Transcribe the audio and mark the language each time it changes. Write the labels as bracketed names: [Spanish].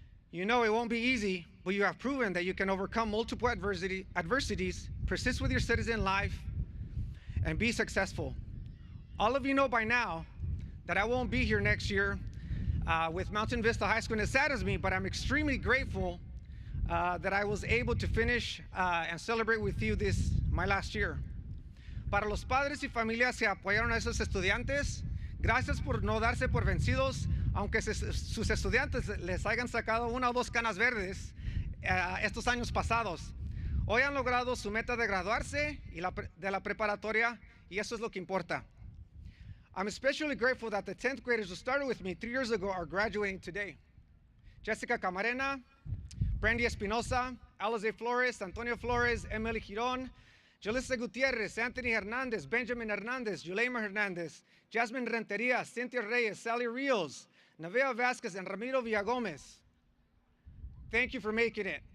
[English] You know it won't be easy, but you have proven that you can overcome multiple adversities, persist with your studies in life, and be successful. All of you know by now that I won't be here next year with Mountain Vista High School, and it saddens me, but I'm extremely grateful that I was able to finish and celebrate with you my last year. [Spanish] Para los padres y familias que apoyaron a esos estudiantes, gracias por no darse por vencidos, aunque sus estudiantes les hayan sacado una o dos canas verdes estos años pasados. Hoy han logrado su meta de graduarse de la preparatoria, y eso es lo que importa. [English] I'm especially grateful that the 10th graders who started with me 3 years ago are graduating today. Jessica Camarena, Brandy Espinosa, Alize Flores, Antonio Flores, Emily Giron, Julissa Gutierrez, Anthony Hernandez, Benjamin Hernandez, Yulema Hernandez, Jasmine Renteria, Cynthia Reyes, Sally Rios, Navea Vasquez, and Ramiro Villagomez. Thank you for making it.